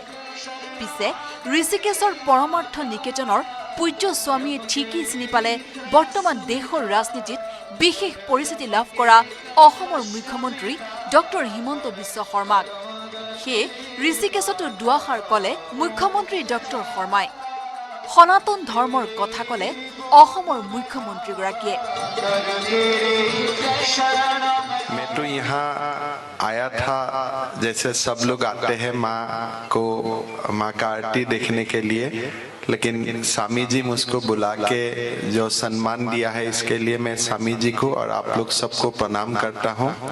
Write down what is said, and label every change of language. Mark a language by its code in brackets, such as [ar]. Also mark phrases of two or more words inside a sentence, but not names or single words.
[as] পিছে ঋষিকেশৰ পৰমাৰ্থ নিকেতনৰ পূজ্য স্বামীয়ে ঠিকেই চিনি পালে বৰ্তমান দেশৰ ৰাজনীতিত বিশেষ পৰিস্থিতি লাভ কৰা অসমৰ মুখ্যমন্ত্ৰী ডক্টৰ হিমন্ত বিশ্ব শৰ্মাক। সেয়ে ঋষিকেশতো দুআষাৰ ক'লে মুখ্যমন্ত্ৰী ডক্টৰ শৰ্মাই। সনাতন ধৰ্মৰ কথা ক'লে অসমৰ মুখ্যমন্ত্ৰীগৰাকীয়ে। [hi] मैं तो यहाँ आया था, जैसे सब लोग आते हैं माँ का आरती देखने के लिए, लेकिन स्वामी जी मुझको बुला के जो सम्मान दिया है इसके लिए मैं स्वामी जी को और आप लोग सबको प्रणाम करता हूँ।